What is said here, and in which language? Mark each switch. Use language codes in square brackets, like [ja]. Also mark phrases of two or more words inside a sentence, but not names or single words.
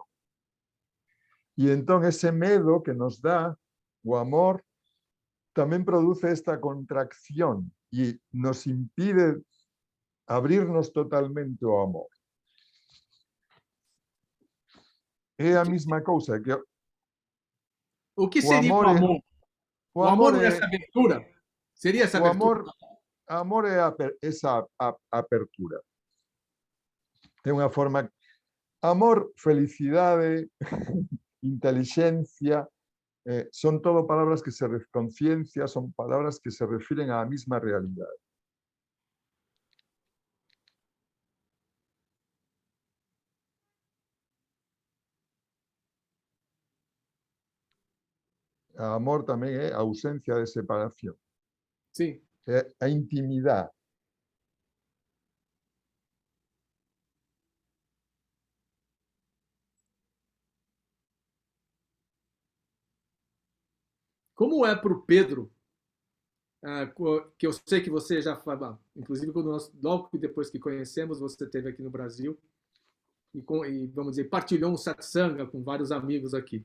[gl] E entón ese medo que nos dá o amor tamén produce esta contracción e nos impide abrirnos totalmente ao amor. É a mesma cousa que [pt] O que o seria o amor é amor? o O amor amor não é é essa abertura? Seria essa o abertura? [gl] amor é esa apertura. É unha forma amor, felicidade, inteligencia, son todo palabras que se conciencia, son palabras que se refieren á mesma realidade. Amor tamén é a ausencia de separación, [pt] Sim. [gl] é a intimidade. [pt] Como é para o Pedro, que eu sei que você já fala, inclusive quando logo depois que conhecemos, você esteve aqui no Brasil e vamos dizer, partilhou um satsanga com vários amigos aqui.